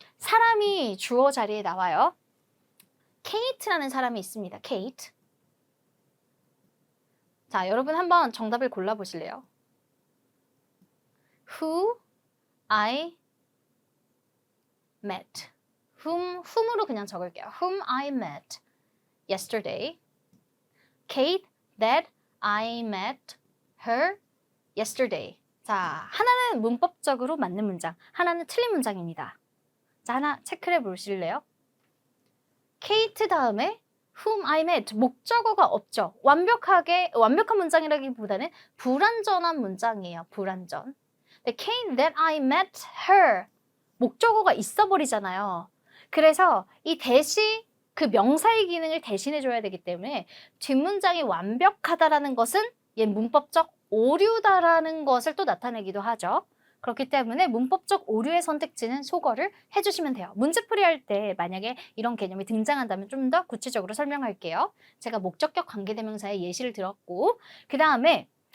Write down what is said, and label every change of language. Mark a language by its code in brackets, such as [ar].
[ko] 사람이 주어 자리에 나와요. 케이트라는 사람이 있습니다. 케이트. 자, 여러분 한번 정답을 골라보실래요? [en] Who I met. [ko] whom으로 그냥 적을게요. [en] Whom I met yesterday. Kate that I met her yesterday. [ko] 자, 하나는 문법적으로 맞는 문장, 하나는 틀린 문장입니다. 자, 하나 체크해 보실래요? 케이트 다음에 [en] whom I met [ko] 목적어가 없죠. 완벽한 문장이라기보다는 불완전한 문장이에요. 불완전. 근데 [en] Kate that I met her [ko] 목적어가 있어 버리잖아요. 그래서 이 대시 그 명사의 기능을 대신해 줘야 되기 때문에 뒷문장이 완벽하다라는 것은 얘 문법적 오류다라는 것을 또 나타내기도 하죠. 그렇기 때문에 문법적 오류의 선택지는 소거를 해주시면 돼요. 문제풀이 할 때 만약에 이런 개념이 등장한다면 좀 더 구체적으로 설명할게요. 제가 목적격 관계대명사의 예시를 들었고 그 다음에